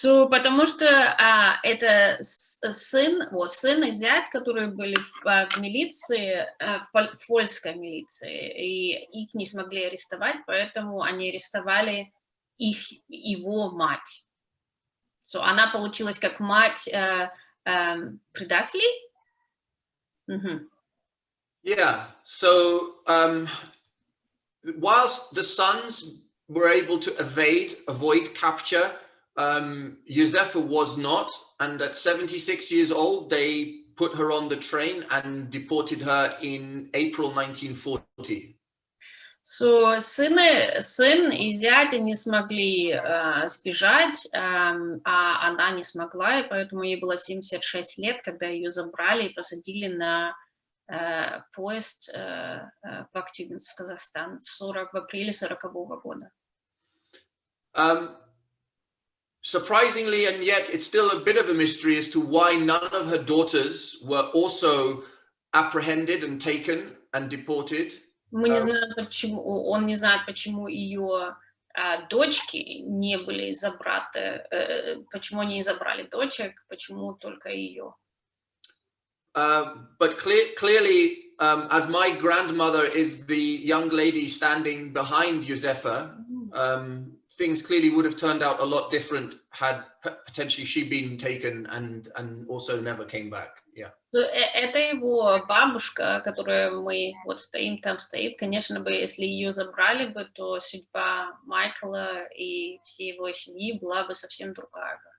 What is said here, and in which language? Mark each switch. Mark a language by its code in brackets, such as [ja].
[ru] Потому что это сын и зять, которые были в милиции, в польской милиции, и их не смогли арестовать, поэтому они арестовали его мать. Она получилась как мать предателей? [en] Yeah, so whilst the sons were able to avoid capture, Юзефе was not, and at 76 years old, they put her on the train and deported her in April 1940. [ru] Сын и зять не смогли сбежать, а она не смогла, и поэтому ей было 76 лет, когда ее забрали и посадили на поезд в Актюбинск, в Казахстан, в апреле 40-го года. [en] Surprisingly, and yet it's still a bit of a mystery as to why none of her daughters were also apprehended and taken and deported. [ru] Мы не знаем, почему, он не знает, почему ее дочки не были забраты, почему они не забрали дочек, почему только ее. [en] But clearly, as my grandmother is the young lady standing behind Юзефе, things clearly would have turned out a lot different had potentially she been taken and also never came back. Yeah. [ru] Это его бабушка, которая там стоит. Конечно бы, если ее забрали бы, то судьба Майкла и всей его семьи была бы совсем другая.